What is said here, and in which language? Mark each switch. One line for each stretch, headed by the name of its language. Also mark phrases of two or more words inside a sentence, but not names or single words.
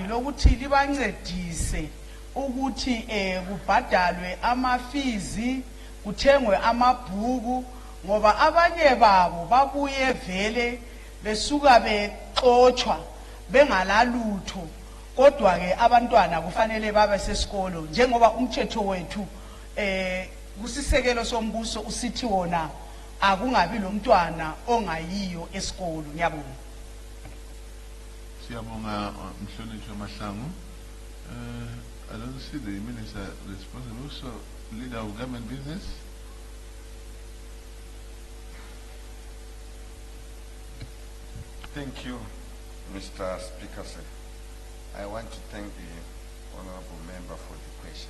North Ndebele: lokuthi libancedise ukuthi kubhadalwe amafizi, kuthengwe amabhuku, ngoba abanye babo babuye vele besuka bexoxwa bengalalutho, kodwa ke abantwana kufanele babe sesikolo njengoba umthetho wethu kusisekelo sombuso usithi wona akungabi lo mntwana ongayiyo esikolo. Ngiyabonga. Siyabonga Mhlonishwa Mahlangu.
English: I don't see the minister responsible, so leader of government business. Thank you, Mr. Speaker, sir. I want to thank the honorable member for the question.